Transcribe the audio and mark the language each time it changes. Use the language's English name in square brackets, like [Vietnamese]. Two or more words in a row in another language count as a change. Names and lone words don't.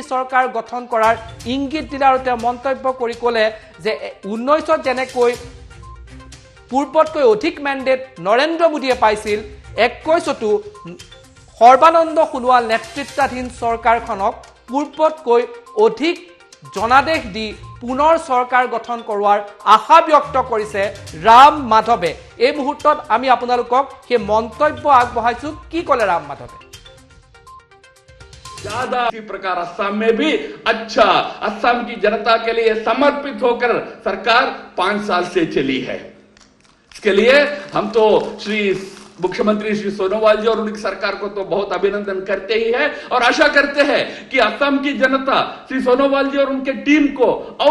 [Assamese] চৰকাৰ গঠন কৰাৰ ইংগিত দিলে আৰু তেওঁ মন্তব্য কৰি ক'লে যে 19ত যেনেকৈ পূৰ্বতকৈ অধিক মেণ্ডেট নৰেন্দ্ৰ মোদীয়ে পাইছিল 21তো সৰ্বানন্দ সোণোৱাল নেতৃত্বাধীন চৰকাৰখনক পূৰ্বতকৈ অধিক জনাদেশ দি পুনৰ চৰকাৰ গঠন কৰোৱাৰ আশা ব্যক্ত কৰিছে ৰাম মাধৱে এই মুহূৰ্তত আমি আপোনালোকক সেই মন্তব্য আগবঢ়াইছো কি ক'লে ৰাম মাধৱে [Hindi] ज्यादा इसी प्रकार असम में भी अच्छा असम की जनता के लिए समर्पित होकर सरकार 5 साल से चली है इसके लिए हम तो श्री मुख्यमंत्री श्री सोनोवाल जी और उनकी सरकार को तो बहुत अभिनंदन करते ही है और आशा करते हैं कि असम की जनता श्री सोनोवाल जी और उनके टीम को और